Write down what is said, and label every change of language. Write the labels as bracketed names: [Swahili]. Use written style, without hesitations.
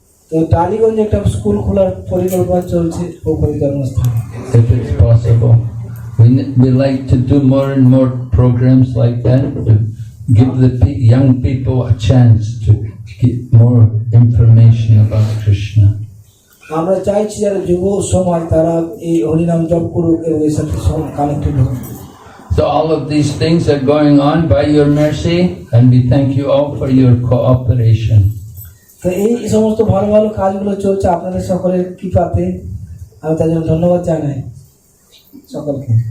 [Bangla] তো টালিগঞ্জে একটা স্কুল খোলার পরিকল্পনা চলছে প্রভুপাদের জন্মস্থানে। [English] If it's possible, we like to do more and more programs like that to give the young people a chance to get more information about Krishna. [Bangla] আমরা চাইছি যারা যুব সমাজ তারা এই হরিনাম জপ করুক এবং এর সাথে কানেক্টেড হোক। [English] So all of these things are going on by your mercy, and we thank you all for your cooperation. [Bangla] তো এই সমস্ত ভালো ভালো কাজগুলো চলছে আপনাদের সকলের কৃপাতে, আমি তার জন্য ধন্যবাদ জানাই সকলকে।